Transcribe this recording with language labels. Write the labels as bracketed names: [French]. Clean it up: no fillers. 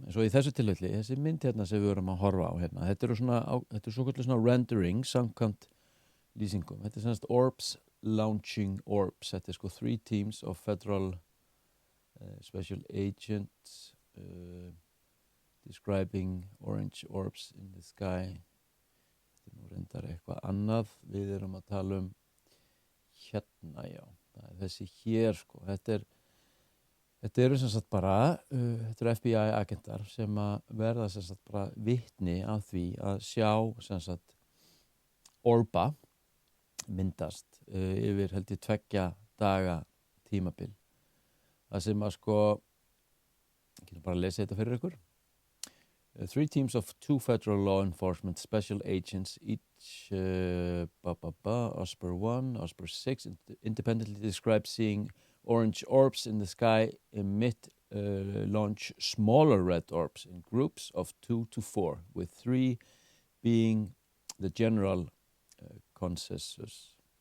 [Icelandic] En svo í þessu tilfelli, þessi mynd hérna sem við erum að horfa á hérna, þetta eru svona rendering samkvæmt lýsingum. [English] Þetta orbs launching orbs. Þetta sko 3 teams of federal special agents describing orange orbs in the sky. [Icelandic] Þetta nú reyndar eitthvað annað. Við erum að tala hérna, það þessi hér sko. Þetta eru sem sagt bara þetta eru FBI agentar sem að verða sem sagt bara vitni af því að sjá sem sagt orba myndast yfir held ég 2 daga tímabil. Það sem að sko, ég getur bara að lesa þetta fyrir ykkur. [English] 3 teams of 2 federal law enforcement special agents, each Osper 1, Osper 6, independently describe seeing orange orbs in the sky emit launch smaller red orbs in groups of 2 to 4, with 3 being the general consensus.